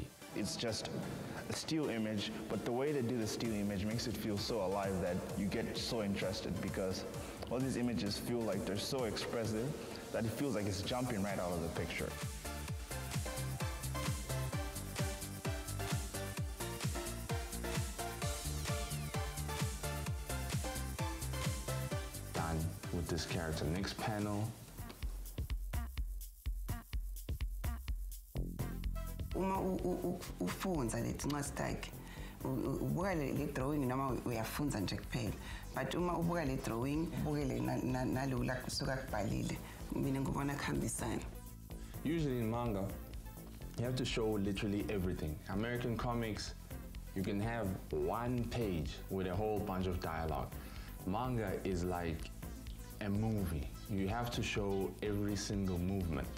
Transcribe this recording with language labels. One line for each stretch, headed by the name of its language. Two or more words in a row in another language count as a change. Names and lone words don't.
English: It's just a still image, but the way they do the still image makes it feel so alive that you get so interested, because all these images feel like they're so expressive that it feels like it's jumping right out of the picture. Done with this character. Next panel.
Swati: Uma ufunza letincwadi takhe ubuka le drawing noma uyafunza nje kuphela, but uma ubuka le drawing ubukele nalula kusuka kubhalile, mina ngibona kuhambisana.
English: Usually in manga, you have to show literally everything. American comics, you can have one page with a whole bunch of dialogue. Manga is like a movie. You have to show every single movement.